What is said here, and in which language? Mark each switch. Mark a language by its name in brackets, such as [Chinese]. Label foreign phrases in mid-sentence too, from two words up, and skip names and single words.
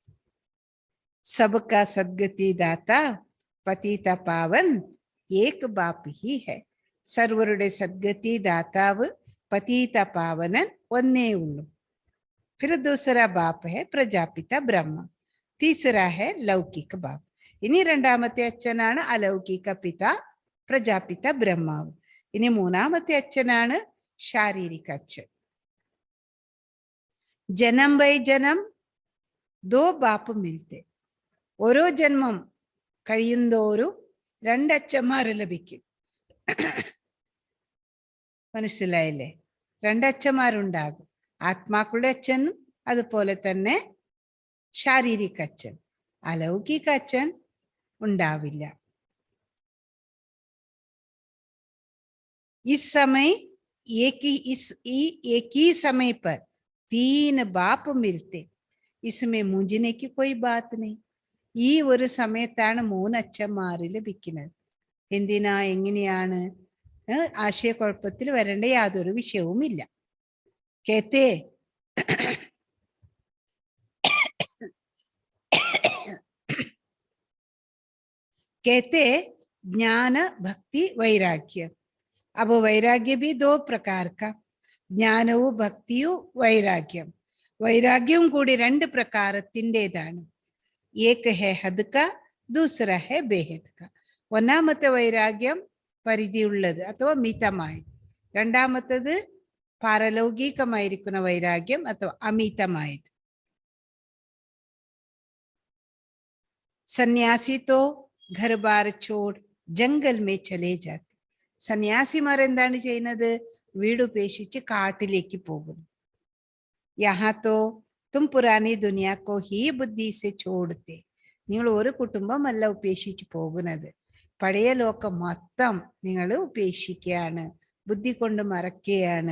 [Hindi] सबका सद्गति दाता पतित पावन एक बाप ही है. [Malayalam] സർവരുടെ സദ്ഗതി ദാതാവ് പതീത പാവനൻ ഒന്നേ ഉള്ളൂ. [Hindi] फिर दूसरा बाप है प्रजापिता ब्रह्मा, तीसरा है लौकिक बाप. [Malayalam] ഇനി രണ്ടാമത്തെ അച്ഛനാണ് അലൗകിക പിത പ്രജാപിത ബ്രഹ്മാവ്. ഇനി മൂന്നാമത്തെ അച്ഛനാണ് ശാരീരിക അച്ഛൻ. [Hindi] जनम बाई जनम दो बाप मिलते. [Malayalam] ഓരോ ജന്മം കഴിയുന്തോറും 2 അച്ഛന്മാര് ലഭിക്കും. മനസ്സിലായില്ലേ? 2 അച്ഛന്മാരുണ്ടാകും. ആത്മാക്കളുടെ അച്ഛനും അതുപോലെ തന്നെ ശാരീരിക അച്ഛൻ. അലൗകിക അച്ഛൻ ഉണ്ടാവില്ല. [Hindi] इस समय एक ही समय पर 3 बाप मिलते, इसमें मूंझने की कोई बात नहीं. [Malayalam] ഈ ഒരു സമയത്താണ് 3 അച്ഛന്മാര് ലഭിക്കുന്നത്. എന്തിനാ, എങ്ങനെയാണ്, ആശയക്കുഴപ്പത്തിൽ വരേണ്ട യാതൊരു വിഷയവുമില്ല. [Hindi] കേത്തേ कहते ज्ञान भक्ति वैराग्य. अब वैराग्य भी 2 प्रकार का, [Malayalam] ജ്ഞാനവും ഭക്തിയും വൈരാഗ്യം. വൈരാഗ്യവും കൂടി 2 പ്രകാരത്തിൻ്റെതാണ്. [Hindi] एक है हद का, दूसरा है बेहद का. [Malayalam] ഒന്നാമത്തെ വൈരാഗ്യം പരിധിയുള്ളത് അഥവാ മിതമായത്. രണ്ടാമത്തത് പാരലൗകികമായിരിക്കുന്ന വൈരാഗ്യം അഥവാ അമിതമായത്. [Hindi] सन्यासी तो घर बार छोड़ जंगल में चले जाते. [Malayalam] സന്യാസിമാർ എന്താണ് ചെയ്യുന്നത്? വീട് ഉപേക്ഷിച്ച് കാട്ടിലേക്ക് പോകുന്നു. [Hindi] यहा तो तुम पुरानी दुनिया को ही बुद्धि से छोड़ते. [Malayalam] നിങ്ങൾ ഒരു കുടുംബമല്ല ഉപേക്ഷിച്ച് പോകുന്നത്, പഴയ ലോകം മൊത്തം നിങ്ങൾ ഉപേക്ഷിക്കുകയാണ്, ബുദ്ധി കൊണ്ട് മറക്കുകയാണ്.